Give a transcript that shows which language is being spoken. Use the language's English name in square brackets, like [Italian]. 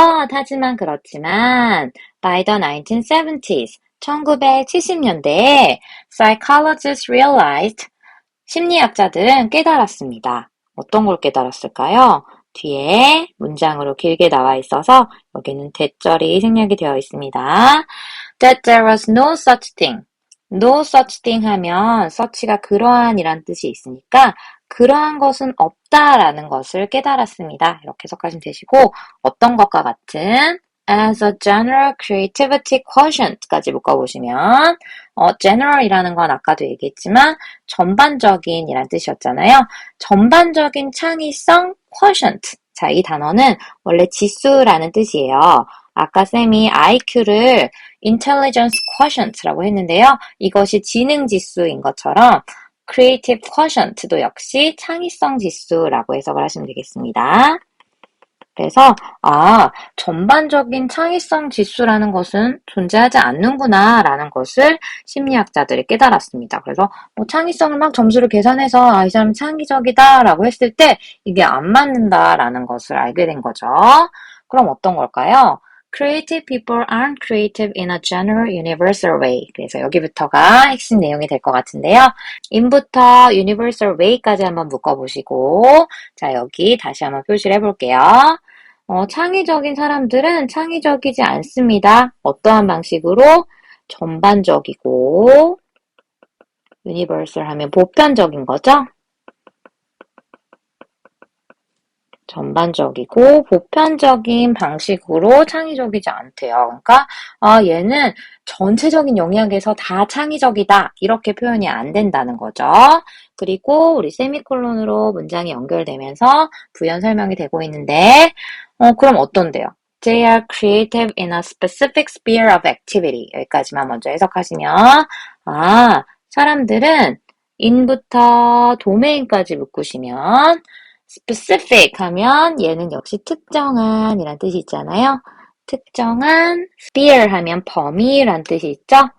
[Korean] 하지만 그렇지만 [English] by the 1970s, [Korean] 1970년대에 [English] psychologists realized, [Korean] 심리학자들은 깨달았습니다. 어떤 걸 깨달았을까요? 뒤에 문장으로 길게 나와 있어서 여기는 대절이 생략이 되어 있습니다. [English] That there was no such thing. No such thing [Korean] 하면 such가 그러한이란 뜻이 있으니까 그러한 것은 없다라는 것을 깨달았습니다. 이렇게 해석하시면 되시고 어떤 것과 같은 [English] as a general creativity quotient [Korean] 까지 묶어보시면 general이라는 건 아까도 얘기했지만 전반적인 이란 뜻이었잖아요. 전반적인 창의성 quotient. 자, 이 단어는 원래 지수라는 뜻이에요. 아까 쌤이 IQ를 [English] intelligence quotient [Korean] 라고 했는데요. 이것이 지능 지수인 것처럼 [English] creative quotient [Korean] 도 역시 창의성 지수라고 해석을 하시면 되겠습니다. 그래서 전반적인 창의성 지수라는 것은 존재하지 않는구나 라는 것을 심리학자들이 깨달았습니다. 그래서 창의성을 막 점수를 계산해서 이 사람이 창의적이다 라고 했을 때 이게 안 맞는다라는 것을 알게 된 거죠. 그럼 어떤 걸까요? [English] Creative people aren't creative in a general universal way. [Korean] 그래서 여기부터가 핵심 내용이 될 것 같은데요. in부터 [English] universal way [Korean] 까지 한번 묶어보시고 자 여기 다시 한번 표시를 해볼게요. 창의적인 사람들은 창의적이지 않습니다. 어떠한 방식으로? 전반적이고 universal 하면 보편적인 거죠? 전반적이고 보편적인 방식으로 창의적이지 않대요. 그러니까 얘는 전체적인 영역에서 다 창의적이다 이렇게 표현이 안 된다는 거죠. 그리고 우리 세미콜론으로 문장이 연결되면서 부연 설명이 되고 있는데 그럼 어떤데요? [English] They are creative in a specific sphere of activity. [Korean] 여기까지만 먼저 해석하시면 사람들은 in부터 domain까지 묶으시면 specific 하면 얘는 역시 특정한 이란 뜻이 있잖아요. 특정한 sphere 하면 범위란 뜻이 있죠.